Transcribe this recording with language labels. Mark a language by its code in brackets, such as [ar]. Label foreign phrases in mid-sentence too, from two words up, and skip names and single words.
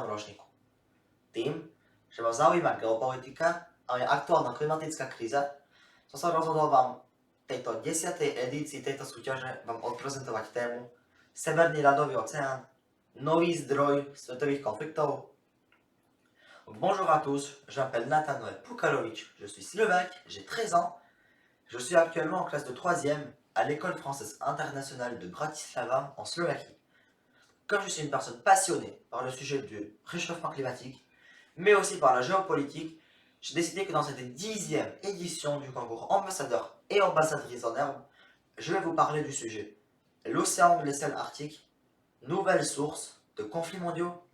[sk] ročníku. Tým, že ma zaujíma geopolitika a aj aktuálna klimatická kríza, som sa rozhodol vám tejto 10. edícii tejto súťaže vám odprezentovať tému Severný ľadový oceán, nový zdroj svetových konfliktov. [fr] Bonjour à tous, je m'appelle Nathanael Pukalovic, je suis slovaque, j'ai 13 ans, je suis actuellement en classe de 3e à l'école française internationale de Bratislava en Slovaquie. Comme je suis une personne passionnée par le sujet du réchauffement climatique, mais aussi par la géopolitique, j'ai décidé que dans cette 10e édition du concours ambassadeur et ambassadrice en herbe, je vais vous parler du sujet l'océan glacial arctique, nouvelles sources de conflits mondiaux.